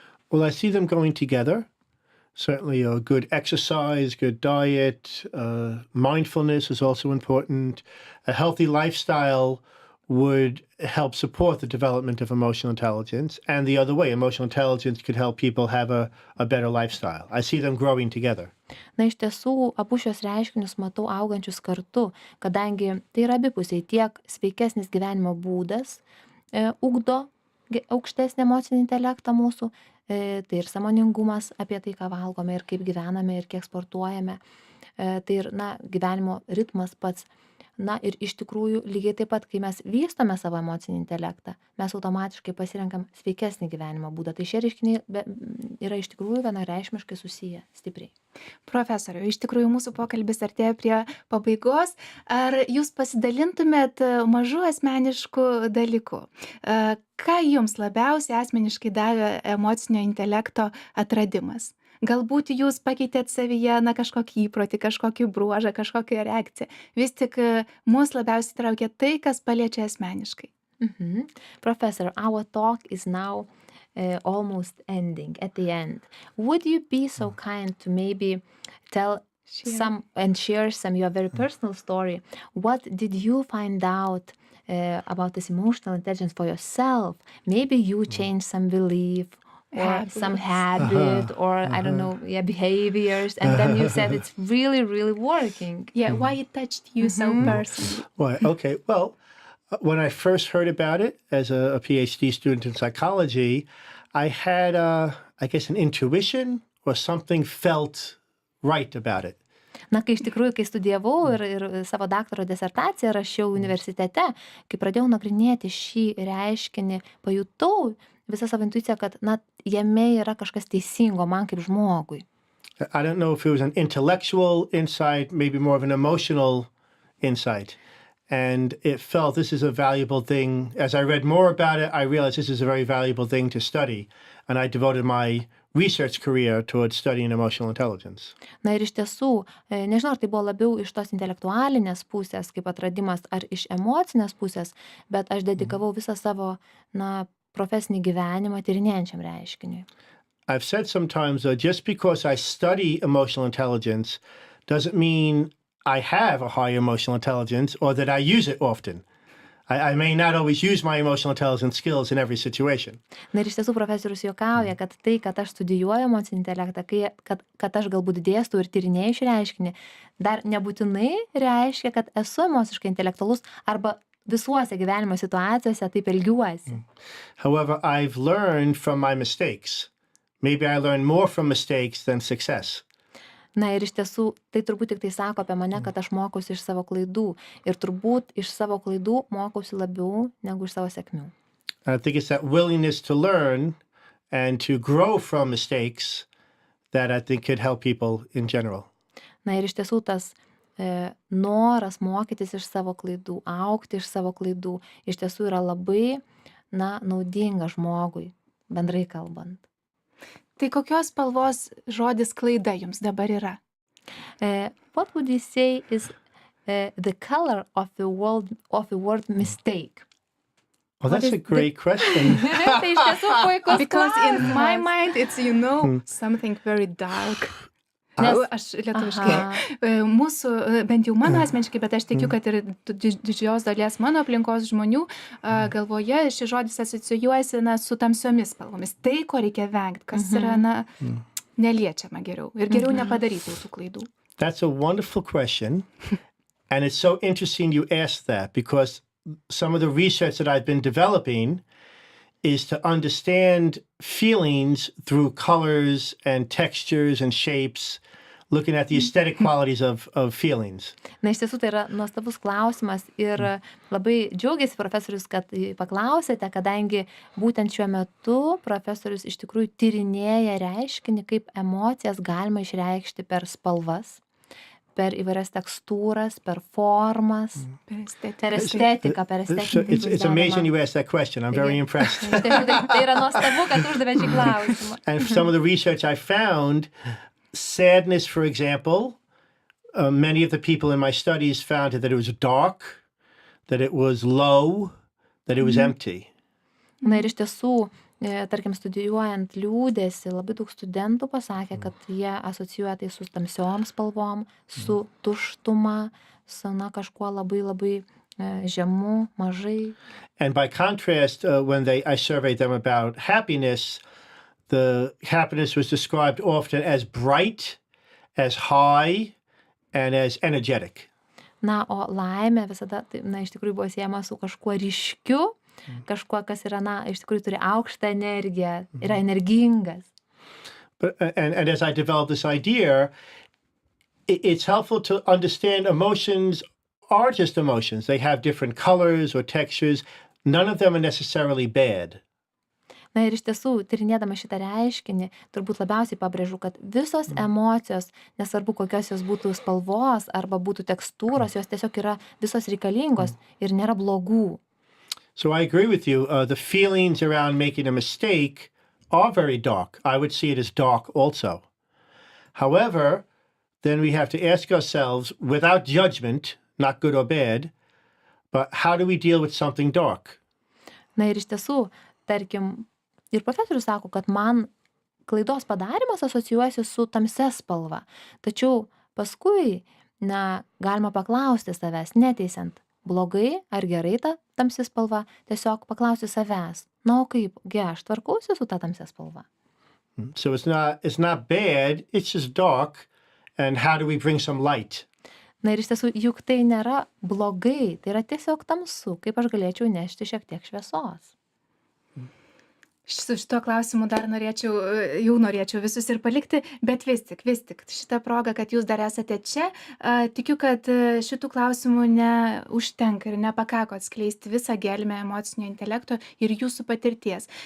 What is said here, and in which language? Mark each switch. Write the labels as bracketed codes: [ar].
[en] Well, I see them going together. Certainly a good exercise, good diet, mindfulness is also important. A healthy lifestyle would help support the development of emotional intelligence. And the other way, emotional intelligence could help people have a better lifestyle. I see them growing together. [lt] Na, iš tiesų, abu šios reiškinius matau augančius kartu, kadangi tai yra abipusiai tiek sveikesnis gyvenimo būdas ugdo aukštesnį emocinį intelektą mūsų, tai ir sąmoningumas apie tai, ką valgome ir kaip gyvename ir kiek sportuojame, tai ir, na, gyvenimo ritmas pats. Na ir iš tikrųjų, lygiai taip pat, kai mes vystome savo emocinį intelektą, mes automatiškai pasirenkam sveikesnį gyvenimo būdą. Tai šie reiškiniai yra iš tikrųjų vienareikšmiškai susiję stipriai. Profesoriau, iš tikrųjų mūsų pokalbis artėja prie pabaigos. Ar jūs pasidalintumėt mažų asmeniškų dalykų? Ką jums labiausiai asmeniškai davė emocinio intelekto atradimas? Galbūt jūs pakeitėt savyje, na, kažkokį įprotį, kažkokį bruožą, kažkokią reakciją. Vis tik mus labiausiai traukia tai, kas paliečia asmeniškai. [en] Professor, our talk is now almost ending, at the end. Would you be so kind to maybe tell some and share some your very personal story? What did you find out about this emotional intelligence for yourself? Maybe you changed some belief, or some habit, or I don't know, behaviors, and then you said it's really, really working. Yeah, why it touched you so personally? Well, okay. Well, When I first heard about it as a PhD student in psychology, I had, I guess, an intuition or something felt right about it. [lt] Na, kai iš tikrųjų, kai studijavau ir savo daktaro disertaciją rašiau universitete, kai pradėjau nagrinėti šį reiškinį, pajutau visą savo intuiciją, kad, na, jame yra kažkas teisingo man kaip žmogui. [en] I don't know if it was an intellectual insight, maybe more of an emotional insight. And it felt this is a valuable thing. As I read more about it, I realized this is a very valuable thing to study. And I devoted my research career towards studying emotional intelligence. [lt] Na ir iš tiesų, nežinau, ar tai buvo labiau iš tos intelektualinės pusės kaip atradimas, ar iš emocinės pusės, bet aš dedikavau visą savo, na, profesinį gyvenimą tyrinėjančiam reiškiniui. [en] I've said sometimes just because I study emotional intelligence doesn't mean I have a high emotional intelligence or that I use it often. I may not always use my emotional intelligence skills in every situation. [lt] Na ir iš tiesų profesorius juokauja, kad tai, kad aš studijuoju emocinį intelektą, kad aš galbūt dėstau ir tyrinėju šį reiškinį, dar nebūtinai reiškia, kad esu emociškai intelektualus arba visuose gyvenimo situacijose taip elgiuosi. [en] However, I've learned from my mistakes. Maybe I learn more from mistakes than success. [lt] Na ir iš tiesų, tai turbūt tik tai sako apie mane, kad aš mokausi iš savo klaidų. Ir turbūt iš savo klaidų mokausi labiau negu iš savo sėkmių. [en] I think it's that willingness to learn and to grow from mistakes that I think could help people in general. [lt] Na ir iš tiesų tas noras mokytis iš savo klaidų, augti iš savo klaidų, iš tiesų yra labai, na, naudinga žmogui, bendrai kalbant. Tai kokios spalvos žodis klaida jums dabar yra? [en] What would you say is the color of the word mistake? Well, that's a great question. [lt] Tai iš tiesų puikus [en] Because in my [lt] klausimas. [en] mind it's, you know, something very dark. [lt] Aš lietuviškai. Mūsų, bent jau mano asmeniškai, bet aš tikiu, kad ir didžios dalies mano aplinkos žmonių galvoje šis žodis asocijuojasi su tamsiomis spalvomis. Tai, ko reikia vengti, kas yra neliečiama geriau. Ir geriau nepadaryti tų klaidų. [en] That's a wonderful question. And it's so interesting you asked that because some of the research that I've been developing is to understand feelings through colors and textures and shapes, looking at the aesthetic qualities of feelings. [lt] Na, iš tiesų, tai yra nuostabus klausimas ir labai džiaugiasi profesorius, kad paklausėte, kadangi būtent šiuo metu profesorius iš tikrųjų tyrinėja reiškinį, kaip emocijas galima išreikšti per spalvas, per įvairias tekstūras, per formas, per estetiką, per estetinį. [en] It's amazing you asked that question. I'm very impressed. [lt] Tai yra nuostabu, kad uždavė šį klausimą. [en] And some of the research I found, sadness, for example, many of the people in my studies found that it was dark, that it was low, that it was empty. [lt] Na ir iš tiesų, tarkim, studijuojant liūdėsi, labai daug studentų pasakė, kad jie asocijuoja tai su tamsiom spalvom, su tuštuma, su kažkuo labai labai žemu, mažai. [en] And by contrast, when I surveyed them about happiness, the happiness was described often as bright, as high, and as energetic. [lt] Na, o laimė visada, na, iš tikrųjų buvo siejama su kažkuo ryškiu, kažkuo, kas yra, na, iš tikrųjų turi aukštą energiją, yra energingas. [en] And as I developed this idea, it's helpful to understand emotions are just emotions. They have different colors or textures. None of them are necessarily bad. [lt] Na ir iš tiesų, tyrinėdama šitą reiškinį, turbūt labiausiai pabrėžu, kad visos emocijos, nesvarbu kokios jos būtų spalvos arba būtų tekstūros, jos tiesiog yra visos reikalingos ir nėra blogų. [en] So I agree with you. The feelings around making a mistake are very dark. I would see it as dark also. However, then we have to ask ourselves, without judgment, not good or bad, but how do we deal with something dark? [lt] Na ir iš tiesų, tarkim, ir profesorius sako, kad man klaidos padarimas asocijuojasi su tamsia spalva. Tačiau paskui, na, galima paklausti savęs, neteisiant, blogai ar gerai ta tamsi spalva, tiesiog paklausti savęs, na, o kaipgi aš tvarkausi su ta tamsia spalva. [en] So it's not bad, it's just dark, and how do we bring some light? [lt] Na ir iš tiesų, juk tai nėra blogai, tai yra tiesiog tamsu, kaip aš galėčiau nešti šiek tiek šviesos. Su šituo klausimu dar norėčiau visus ir palikti, bet vis tik šitą progą, kad jūs dar esate čia, tikiu, kad šitų klausimų neužtenka ir nepakako atskleisti visą gelmę emocinio intelekto ir jūsų patirties.